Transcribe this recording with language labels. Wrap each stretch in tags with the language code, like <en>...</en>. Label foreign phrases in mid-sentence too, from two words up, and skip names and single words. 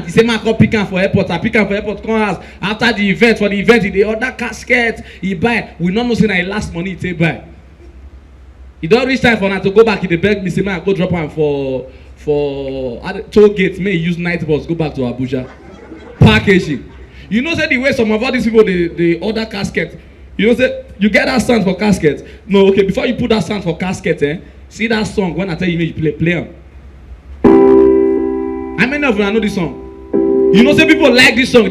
<pcm>He say, "Man, come pick him for airport." I pick him for airport. Come house after the event. For the event, he order casket. He buy. We not know say na last money he take buy. He don't reach time for now to go back. He beg me say, "Man, go drop him for toll gate. May he use night bus go back to Abuja." Packaging. You know, say the way some of all these people they order casket. You know, say you get that sound for casket. No, okay. Before you put that sound for casket, see that song when I tell you play them. How many of you know this song? You know, say people like this song.</pcm>